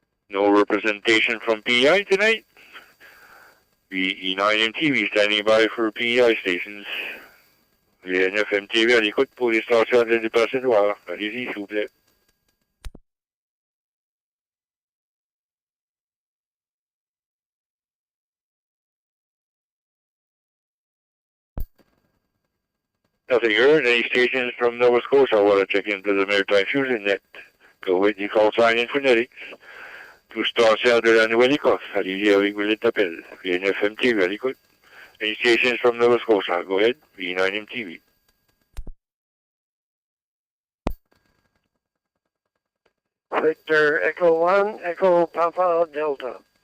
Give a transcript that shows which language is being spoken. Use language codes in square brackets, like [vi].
[en] No representation from PEI tonight. VE9MTV standing by for PEI stations. [fr] VNFMTV à l'écoute pour les stations de dépassé noir. Allez-y, s'il vous plaît. [en] Nothing heard. Any stations from Nova Scotia want to check into the Maritime Fusion Net. Go with the call sign in phonetics. [fr] Tout stations de la Nouvelle-Écosse. Allez-y avec vos lettres d'appel. VNFMTV à l'écoute. [en] Any stations from Nova Scotia. Go ahead. V9MTV. Victor Echo 1, Echo Papa Delta.